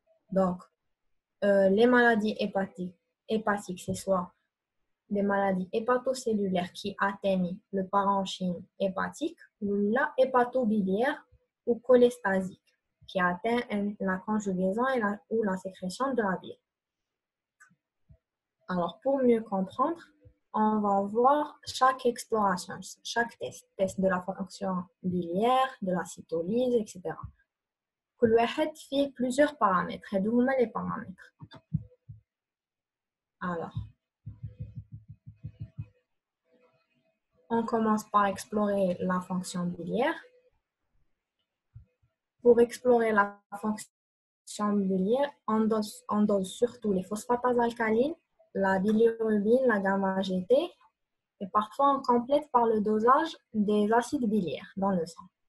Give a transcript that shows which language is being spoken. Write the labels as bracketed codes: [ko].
[fr] Donc, les maladies hépatiques, c'est soit des maladies hépatocellulaires qui atteignent le parenchyme hépatique ou la hépatobiliaire ou cholestasique qui atteint la conjugaison ou la sécrétion de la bile. Alors, pour mieux comprendre, on va voir chaque exploration, chaque test de la fonction biliaire, de la cytolyse, etc. [ar] كل واحد فيه [fr] plusieurs paramètres. [ar] هادو هما [fr] les paramètres. Alors, on commence par explorer la fonction biliaire. Pour explorer la fonction biliaire, on dose surtout les phosphatases alcalines, la bilirubine, la gamma-GT, et parfois on complète par le dosage des acides biliaires dans le sang.